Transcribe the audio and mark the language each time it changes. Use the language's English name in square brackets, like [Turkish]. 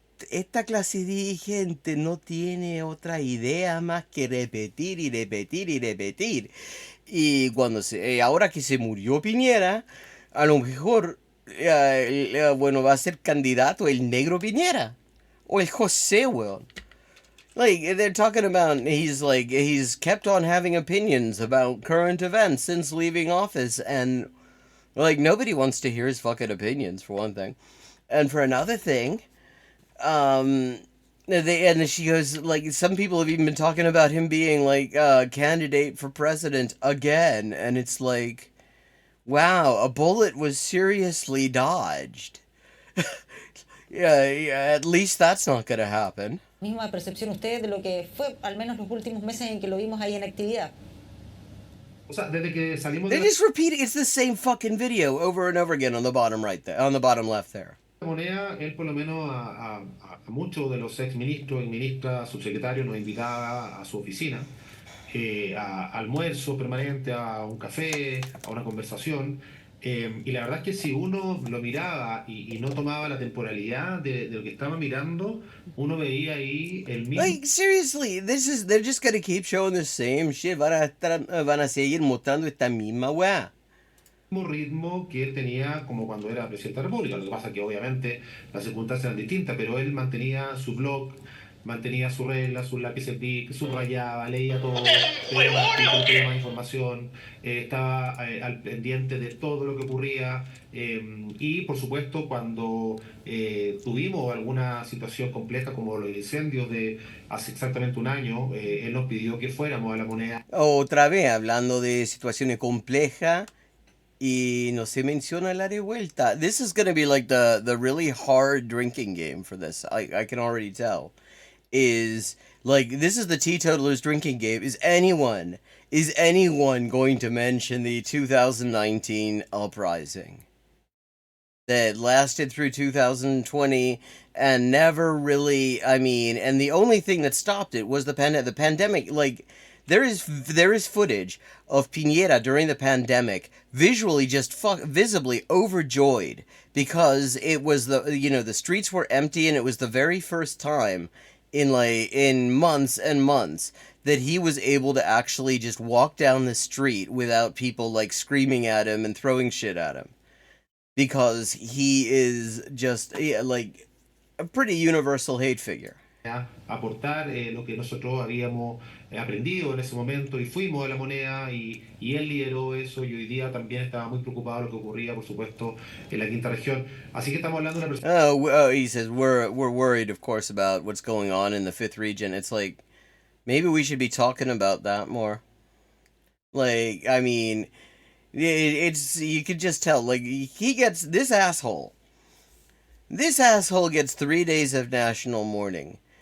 [Spanish] Esta clase dirigente no tiene otra idea más que repetir y repetir y repetir. Y ahora que se murió Piñera, a lo mejor, bueno, va a ser candidato el negro Piñera. O el José, weón. [English] Like, they're talking about, he's kept on having opinions about current events since leaving office, and, like, nobody wants to hear his fucking opinions, for one thing. And for another thing, and she goes, like, some people have even been talking about him being, like, a candidate for president again, and it's like, wow, a bullet was seriously dodged. Yeah, at least that's not gonna happen. [Spanish] ¿Misma percepción usted de lo que fue al menos los últimos meses en que lo vimos ahí en actividad? O sea, desde que salimos [English] They just repeat it. It's the same fucking video over and over again on the bottom right there, on the bottom left there. [Spanish] moneda, él por lo menos a muchos de los ex ministros y ministras, subsecretarios, nos invitaba a su oficina, a almuerzo permanente, a un café, a una conversación. Y la verdad es que si uno lo miraba y no tomaba la temporalidad de lo que estaba mirando, uno veía ahí el mismo... [English] Like, seriously, they're just gonna keep showing the same shit. [Spanish] Van a seguir mostrando esta misma weá. mismo ritmo que él tenía como cuando era presidente de la República. Lo que pasa es que obviamente las circunstancias eran distintas, pero él mantenía su blog, mantenía su regla, sus lápices Bic, subrayaba, leía todo, pedía más artículos, pedía más información, estaba al pendiente de todo lo que ocurría. Y por supuesto, cuando tuvimos alguna situación compleja como los incendios de hace exactamente un año, él nos pidió que fuéramos a la moneda. Otra vez, hablando de situaciones complejas y no se menciona la revuelta. [English] This is going to be like the really hard drinking game for this. I can already tell. Is like this is the teetotalers drinking game. Is anyone going to mention the 2019 uprising that lasted through 2020 and never really, I mean, and the only thing that stopped it was the pandemic. Like there is footage of Piñera during the pandemic visually just visibly overjoyed because it was the streets were empty and it was the very first time in months and months that he was able to actually just walk down the street without people like screaming at him and throwing shit at him, because he is just like a pretty universal hate figure. [Spanish] Aportar lo que nosotros habíamos aprendido en ese momento y fuimos a la moneda y él lideró eso y hoy día también estaba muy preocupado de lo que ocurría, por supuesto, en la quinta región. Así que estamos hablando de una persona. [English] He says we're worried, of course, about what's going on in the fifth region. It's like maybe we should be talking about that more. Like, I mean, it's you could just tell. Like he gets this asshole. This asshole gets 3 days of national mourning.